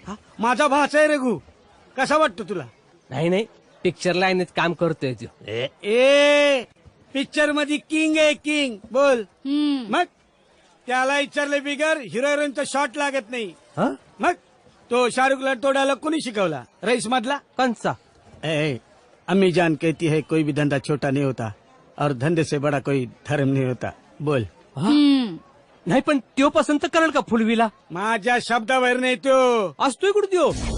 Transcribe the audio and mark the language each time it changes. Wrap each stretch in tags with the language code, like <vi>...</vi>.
<mr>हा, माझा भाचा आहे रघु. कसा वाटतो तुला. नाही नाही पिक्चर लाईनीत काम करतोय तो. ए पिक्चर मध्ये किंग आहे किंग. बोल मग. त्याला विचारले बिगर हिरो हिरोईनचा शॉट लागत नाही. मग तो शाहरुखला तो डायलॉग कोणी शिकवला. रईस मधला कंचा.</mr> <hi>अम्मी जान कहती है कोई भी धंधा छोटा नहीं होता और धंधे से बड़ा कोई धर्म नहीं होता.</hi> <mr>बोल. नाही पण त्यो पसंत करेल का फुलवीला. माझ्या शब्दावर नाही तो. असतोय कुठं त्यो.</mr>